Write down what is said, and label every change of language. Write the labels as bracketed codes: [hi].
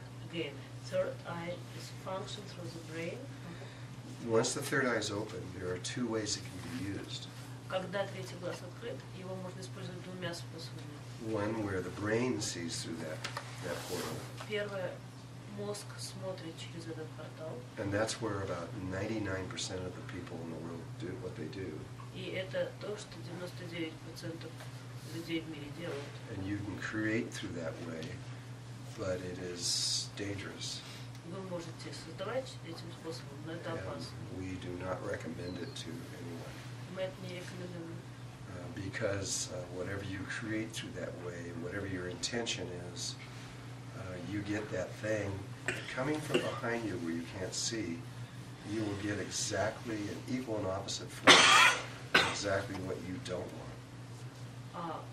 [en] Again, third eye is function through the brain. Once the third eye is open, there are 2 ways it can be used. [ru] Когда третий глаз открыт, его можно использовать двумя способами. [en] One where the brain sees through that portal. [ru] Первое, мозг смотрит через этот портал. [en] And that's where about 99% of the people in the world do what they do. [ru] И И это то, что 99% людей в мире делают. [en] And you can create through that way, but it is dangerous. [ru] Вы можете создавать этим способом, но это [en] And [ru] опасно. [en] we do not recommend it to anyone. [ru] Мы это не рекомендуем. [en] Because whatever you create through that way, whatever your intention is, you get that thing coming from behind you where you can't see. You will get exactly an equal and opposite force, exactly what you don't want.